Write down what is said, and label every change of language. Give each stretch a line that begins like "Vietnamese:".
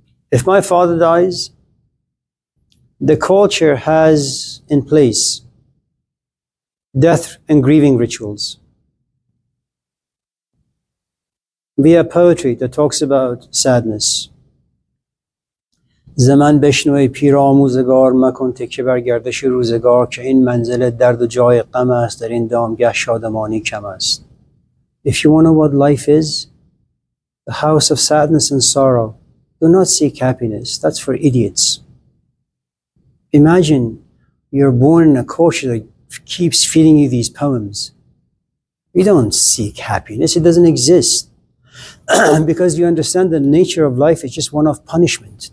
English: If my father dies, the culture has in place death and grieving rituals. We have poetry that talks about sadness.
Persian: زمن بشنوی پیر آموزگار مکن تکیه بر گردش روزگار که این منزل درد و جای غم است در این دامگه شادمانی کم است.
English: If you want to know what life is, the house of sadness and sorrow, do not seek happiness. That's for idiots. Imagine you're born in a culture that keeps feeding you these poems. You don't seek happiness. It doesn't exist. Because you understand the nature of life is just one of punishment.